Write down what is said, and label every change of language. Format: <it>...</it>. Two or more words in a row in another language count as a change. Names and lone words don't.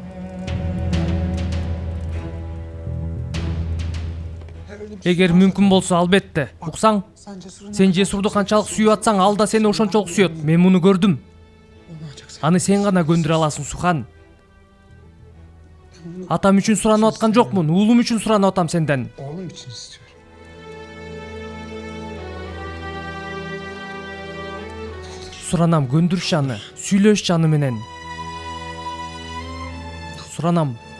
<ky>Эгер мүмкүн болсо, албетте. Уксаң, сен Жесурду канчалык сүйүп атсаң, ал да сени ошончолук сүйөт. Мен муну көрдүм. Аны сен гана көндүрө аласың, Сухан. Атам үчүн суранып аткан жокмун, уулум үчүн суранып атам сенден.</ky> <tr>Oğlum için istiyorum.</tr> <ky>Суранам, көндүрчү аны, сүйлөшчү аны менен. Суранам.</ky>